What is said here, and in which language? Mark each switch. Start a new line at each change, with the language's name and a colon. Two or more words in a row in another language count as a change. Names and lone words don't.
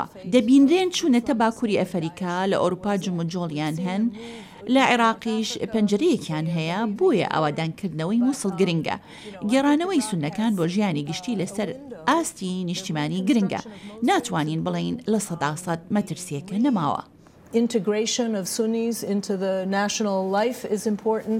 Central Kurdish: دەبینرێن چوونەتە باکووری ئەفریقا لە ئەوروپا جموجۆڵیان هەن، لە عێراقیش پەنجەرەیەکیان هەیە، بۆیە ئاوادانکردنەوەی مووسڵ گرنگە. گێڕانەوەی سونەکان بۆ ژیانی گشتی لەسەر ئاستی نیشتیمانی گرنگە، ناتوانین بڵین لە 100% مەترسیەکە نەماوە.
English: Integration of Sunnis into the national life is important.